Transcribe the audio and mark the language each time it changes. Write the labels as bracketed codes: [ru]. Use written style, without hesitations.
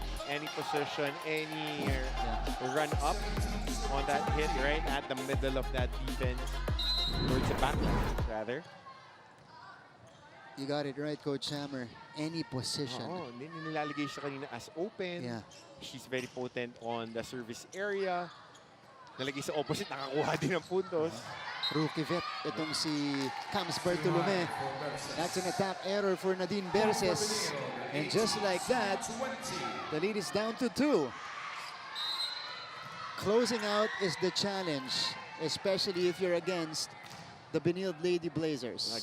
[en] Any position, any run up on that hit right at the middle of that defense. Towards the back, rather. You got it right, Coach Hammer. Any position. [tl] Oo, nilalagay siya kanina as open. [en] Yeah. She's very potent on the service area. [tl] Nalagay sa opposite, nakakuha din ng puntos. [en] Rookie vet, [tl] itong si Cams Bartolome. [en] That's an attack error for Nadine Berces. And just like that, the lead is down to 2. Closing out is the challenge, especially if you're against the Benilde Lady Blazers.